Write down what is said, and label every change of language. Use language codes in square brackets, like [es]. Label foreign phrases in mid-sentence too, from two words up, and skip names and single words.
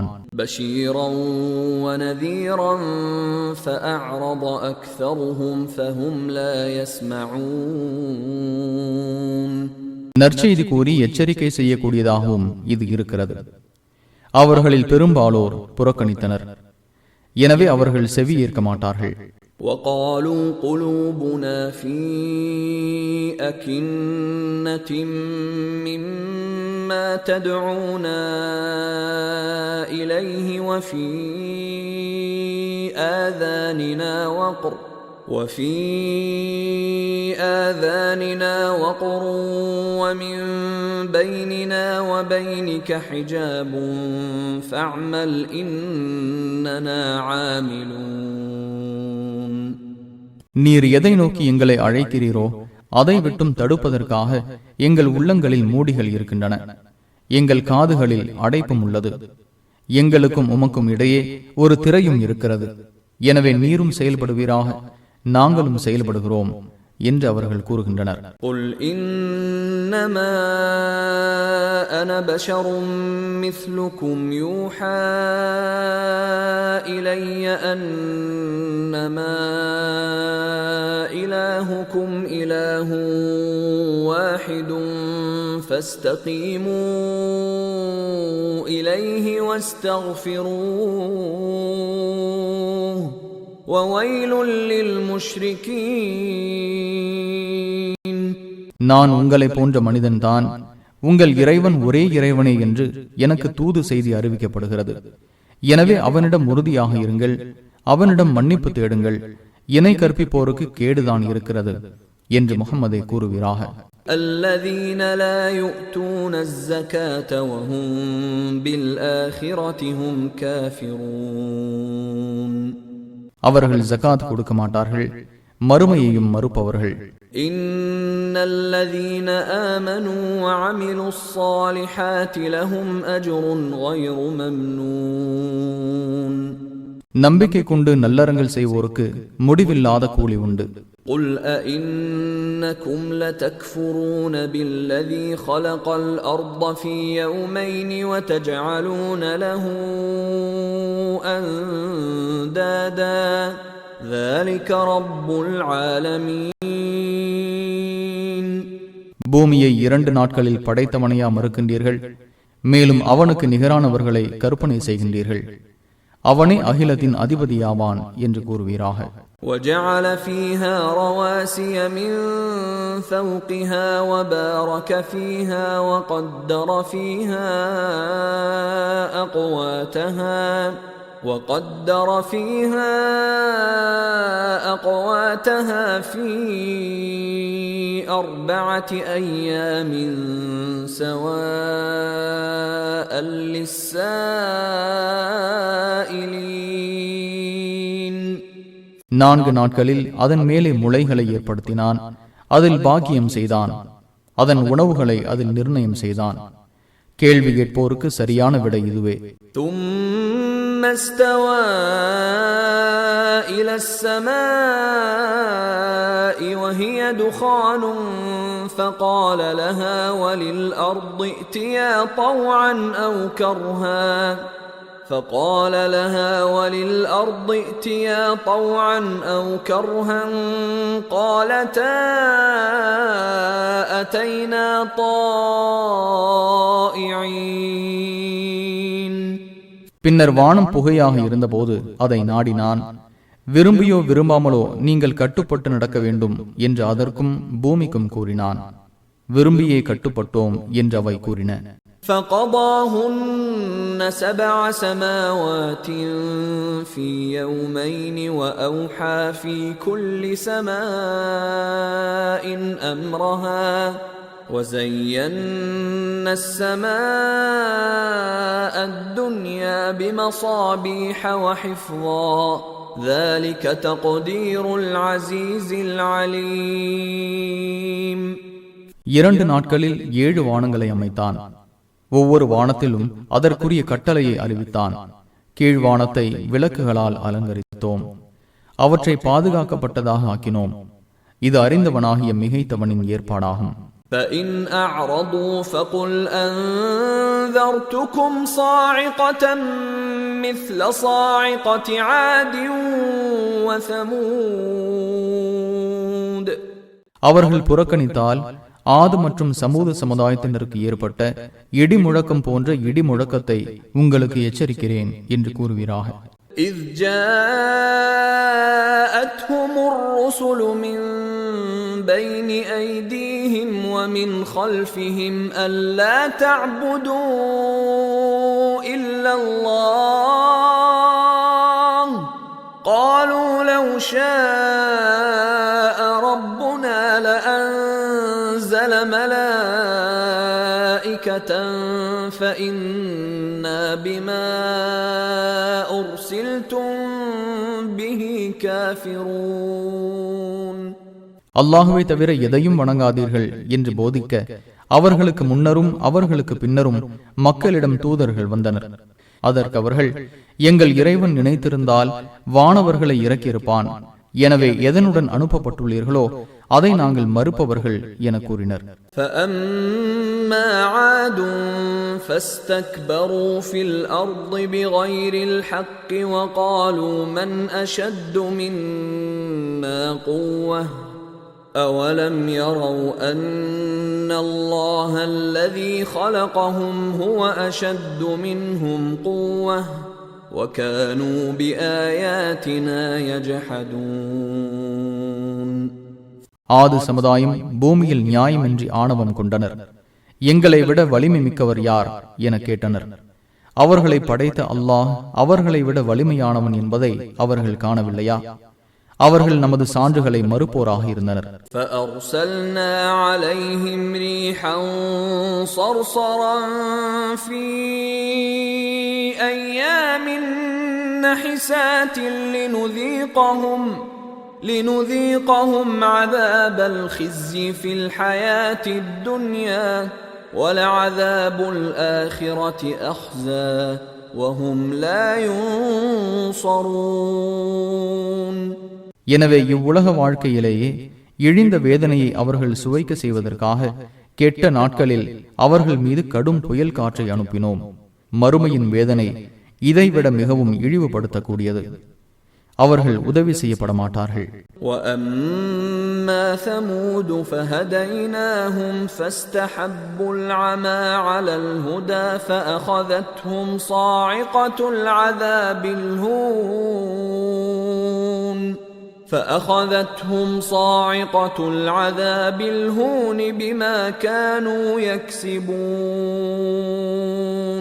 [ar] بشيرا و نذيرا فأعرض أكثرهم فهم لا يسمعون. [ta] நற்செய்தி கூறி எச்சரிக்கை செய்யக்கூடியதாகவும் இது இருக்கிறது. அவர்களில் பெரும்பாலோர் புறக்கணித்தனர், எனவே அவர்கள் செவி ஏற்க மாட்டார்கள். [ar] وَقَالُوا قُلُوبُنَا فِي أَكِنَّةٍ مِّمَّا تَدْعُونَا إِلَيْهِ وَفِي آذَانِنَا وَقْرٌ وَمِن بَيْنِنَا وَبَيْنِكَ حِجَابٌ فَاعْمَلْ إِنَّنَا عَامِلُونَ. [ta] நீர் எதை நோக்கி எங்களை அழைக்கிறீரோ அதை விட்டும் தடுப்பதற்காக எங்கள் உள்ளங்களில் மூடிகள் இருக்கின்றன, எங்கள் காதுகளில் அடைப்பும் உள்ளது, எங்களுக்கும் உமக்கும் இடையே ஒரு திரையும் இருக்கிறது. எனவே நீரும் செயல்படுவீராக, நாங்களும் செயல்படுகிறோம் என்று அவர்கள் கூறுகின்றனர். [ar] قُلْ إِنَّمَا أَنَا بَشَرٌ مِثْلُكُمْ يُوحَى إِلَيَّ أَنَّمَا إِلَٰهُكُمْ إِلَٰهٌ وَاحِدٌ فَاسْتَقِيمُوا إِلَيْهِ وَاسْتَغْفِرُوهُ وَوَيْلٌ لِّلْمُشْرِكِينَ. [ta] நான் உங்களை போன்ற மனிதன்தான். உங்கள் இறைவன் ஒரே இறைவனே என்று எனக்கு தூது செய்தி அறிவிக்கப்படுகிறது. எனவே அவனிடம் உறுதியாக இருங்கள், அவனிடம் மன்னிப்பு தேடுங்கள். இணை கற்பிப்போருக்கு கேடுதான் இருக்கிறது என்று முஹம்மதை கூறுவீராக. [ar] الذين لا يؤتون الزكاة وهم بالآخرة هم كافرون. [ta] அவர்கள் ஜகாத் கொடுக்க மாட்டார்கள், மறுமையையும் மறுப்பவர்கள். [ar] إن الذين آمنوا وعملوا الصالحات لهم أجر غير ممنون. [ta] நம்பிக்கை கொண்டு நல்லறங்கள் செய்வோருக்கு முடிவில்லாத கூலி உண்டு. [ar] قل أئنكم لتكفرون بالذي خلق الأرض في يومين وتجعلون له أندادا ذلك رب العالمين. [ta] பூமியை 2 நாட்களில் படைத்தவனையா மறுக்கின்றீர்கள், மேலும் அவனுக்கு நிகரானவர்களை கற்பனை செய்கின்றீர்கள். அவனே அகிலத்தின் அதிபதியாவான் என்று கூறுவீராக. [ar] وَجَعَلَ فِيهَا رَوَاسِيَ مِن فَوْقِهَا وَبَارَكَ فِيهَا وَقَدَّرَ فِيهَا أَقْوَاتَهَا في 4 أيام سواء للسائلين. [ta] 4 நாட்களில் அதன் மேலே முளைகளை ஏற்படுத்தினான், அதில் பாக்கியம் செய்தான், அதன் உணவுகளை அதில் நிர்ணயம் செய்தான். கேள்வி கேட்போருக்கு சரியான விடை இதுவே. [ar] ثم استوى إلى السماء وهي دخان فقال لها وللأرض ائتيا طوعا أو كرها قالتا أتينا طائعين. [ta] பின்னர் வானம் புகையாக இருந்தபோது அதை நாடினான். விரும்பியோ விரும்பாமலோ நீங்கள் கட்டுப்பட்டு நடக்க வேண்டும் என்று அதற்கும் பூமிக்கும் கூறினான். விரும்பியே கட்டுப்பட்டோம் என்று அவை கூறின. [ar] فقضاهن 7 سماوات في يومين وأوحى في كل سماء أمرها وزينا السماء الدنيا بمصابيح وحفظا ذلك تقدير العزيز العليم. [ta] 2 நாட்களில் 7 வானங்களை அமைத்தான். ஒவ்வொரு வானத்திலும் அதற்குரிய கட்டளையை அறிவித்தான். கீழ்வானத்தை விளக்குகளால் அலங்கரித்தோம். அவற்றை பாதுகாக்கப்பட்டதாக ஆக்கினோம். இது அறிந்தவனாகிய மிகைத்தவனின் ஏற்பாடாகும். [ar] فَإِنْ أَعْرَضُوا فَقُلْ أَنذَرْتُكُمْ صَاعِقَةً مِثْلَ صَاعِقَةِ عَادٍ وَثَمُودَ. [ta] அவர்கள் புறக்கணித்தால் ஆது மற்றும் சமூக சமுதாயத்தினருக்கு ஏற்பட்ட இடி முழக்கம் போன்ற இடி முழக்கத்தை உங்களுக்கு எச்சரிக்கிறேன் என்று கூறுவீராக. [ar] إِذْ جَاءَتْهُمُ الرُّسُلُ مِنْ بَيْنِ أَيْدِيهِمْ وَمِنْ خَلْفِهِمْ أَلَّا تَعْبُدُوا إِلَّا اللَّهَ قَالُوا لَوْ شَاءَ رَبُّنَا لَأَنزَلَ مَلَائِكَةً فَإِنَّا بِمَا أُرْسِلْتُمْ بِهِ كَافِرُونَ. [ta] அல்லாஹுவை தவிர எதையும் வணங்காதீர்கள் என்று போதிக்க அவர்களுக்கு முன்னரும் அவர்களுக்கு பின்னரும் மக்களிடம் தூதர்கள் வந்தனர். அதற்கு அவர்கள், எங்கள் இறைவன் நினைத்திருந்தால் வானவர்களை இறக்கியிருப்பான். எனவே எதனுடன் அனுப்பப்பட்டுள்ளீர்களோ அதை நாங்கள் மறுப்பவர்கள் என கூறினர். [ar] فَأَمَّا عَادٌ فَاسْتَكْبَرُوا فِي الْأَرْضِ بِغَيْرِ الْحَقِّ وَقَالُوا مَنْ أَشَدُّ مِنَّا قُوَّةً أَوَلَمْ يَرَوْا أَنَّ اللَّهَ الَّذِي خَلَقَهُمْ هُوَ أَشَدُّ مِنْهُمْ قُوَّةً وَكَانُوا بِآيَاتِنَا يَجْحَدُونَ. [ta] ஆது சமுதாயம் பூமியில் நியாயமின்றி ஆணவம் கொண்டனர். எங்களை விட வலிமை மிக்கவர் யார் என கேட்டனர். அவர்களை படைத்த அல்லாஹ் அவர்களை விட வலிமையானவன் என்பதை அவர்கள் காணவில்லையா? அவர்கள் நமது சான்றுகளை மறுப்போராக இருந்தனர். [ar] فَأَرْسَلْنَا عَلَيْهِمْ رِيحًا صَرْصَرًا فِي أَيَّامٍ نَحِسَاتٍ لِنُذِيقَهُمْ عَذَابَ الْخِزْيِ فِي الْحَيَاةِ الدُّنْيَا وَلَعَذَابُ الْآخِرَةِ أَخْزَى وَهُمْ لَا يُنصَرُونَ. [ta] எனவே இவ்வுலக வாழ்க்கையிலேயே இழிந்த வேதனையை அவர்கள் சுவைக்க செய்வதற்காக கெட்ட நாட்களில் அவர்கள் மீது கடும் புயல் காற்றை அனுப்பினோம். மறுமையின் வேதனை இதைவிட மிகவும் இழிவுபடுத்தக்கூடியது. அவர்கள் உதவி செய்யப்பட மாட்டார்கள். [ar] وَأَمَّا ثَمُودُ فَهَدَيْنَاهُمْ فَاسْتَحَبُّوا الْعَمَى عَلَى الْهُدَى فَأَخَذَتْهُمْ صَاعِقَةُ الْعَذَابِ الْهُونِ بِمَا كَانُوا يَكْسِبُونَ.